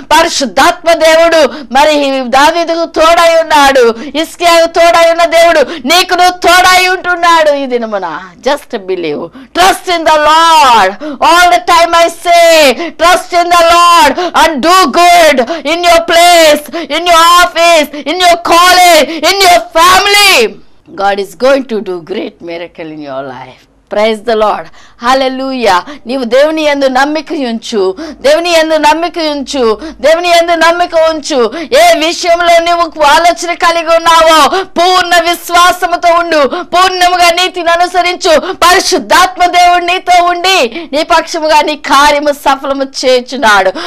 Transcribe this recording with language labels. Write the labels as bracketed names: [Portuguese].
[Telugu] పరిశుద్ధాత్మ దేవుడు మరి దావీదుకు తోడై ఉన్నాడు, హిజ్కియాకు తోడై ఉన్న దేవుడు నీకును తోడై ఉంటున్నాడు. ఈ దినమున [English] Just believe, trust in the Lord. All the time I say trust in the Lord and do good in your place, in your office, in your college, in your family. God is going to do great miracle in your life. Praise the Lord. Hallelujah. [Telugu] నీవు దేవుని యందు నమ్మిక ఉంచు, దేవుని యందు నమ్మిక ఉంచు, దేవుని యందు నమ్మిక ఉంచు. ఏ విషయంలో నువ్వు ఆలోచన కలిగి ఉన్నావో పూర్ణ విశ్వాసముతో ఉండు, పూర్ణముగా నీతిని అనుసరించు. పరిశుద్ధాత్మ దేవుడు నీతో ఉండి నీ పక్షముగా నీ కార్యము సఫలము చేయుచున్నాడు.